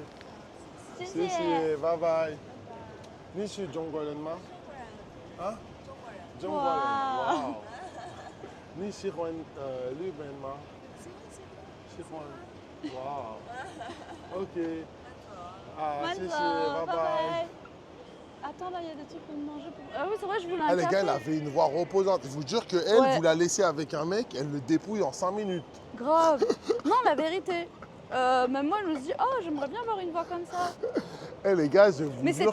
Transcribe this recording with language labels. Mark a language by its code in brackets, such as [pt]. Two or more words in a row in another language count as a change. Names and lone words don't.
[zh] 谢谢，拜拜。你是中国人吗？啊？中国人。哇哦。你喜欢日本吗？喜欢。哇哦。OK。啊，谢谢，拜拜。 [fr] Attends, là, il y a des trucs pour manger. Ah oui, c'est vrai, je voulais un Ah, les café. gars, elle avait une voix reposante. Je vous jure qu'elle, Ouais. vous la laissez avec un mec, elle le dépouille en 5 minutes. Grave. Non, la vérité. Même moi, je me dis, oh, j'aimerais bien avoir une voix comme ça. Eh les gars, je vous Mais jure